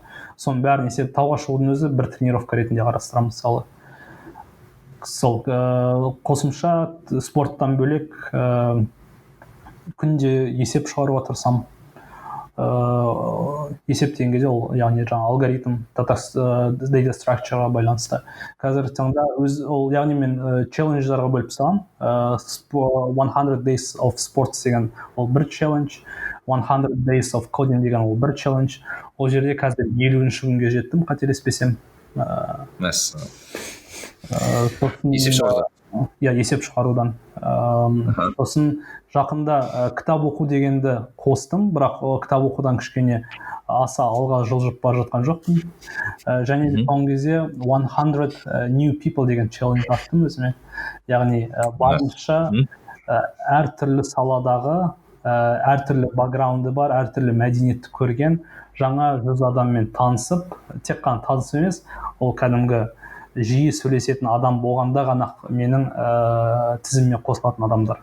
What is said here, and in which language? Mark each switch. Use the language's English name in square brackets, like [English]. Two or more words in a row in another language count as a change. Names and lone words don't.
[Kazakh] Соның бәрін есеп, тауға шығудың өзі бір тренировка ретінде қарастырамын мысалы. Сол қосымша спорттан бөлек күнде есеп шығаруға тырысамын. Есеп деген кезде ол, яғни жаңа алгоритм, [English] data structureға [Kazakh] байланысты. Қазіргі таңда яғни мен челлендждарға бөліп салам. 100 [English] days of sports [Kazakh] деген ол бір челлендж, 100 [English] days of coding [Kazakh] деген ол бір челлендж. Ол жерде қазір 50-ші күнге жеттім, қателеспесем. Есеп шығарудан. Есеп шығарудан. Сосын жақында кітап оқу дегенді қостым, бірақ кітап оқудан кішкене аса алға жылжып бара жатқан жоқпын. Және де соңғы кезде 100 [English] new people [Kazakh] деген челлендж аттым өзіме. Яғни барынша әртүрлі саладағы, әртүрлі бэкграунды бар, әртүрлі мәдениетті көрген жаңа 100 адаммен танысып, тек қана танысып емес, ол кәдімгі жиі сөйлесетін адам болғанда ғана менің тізіміме қосылатын адамдар.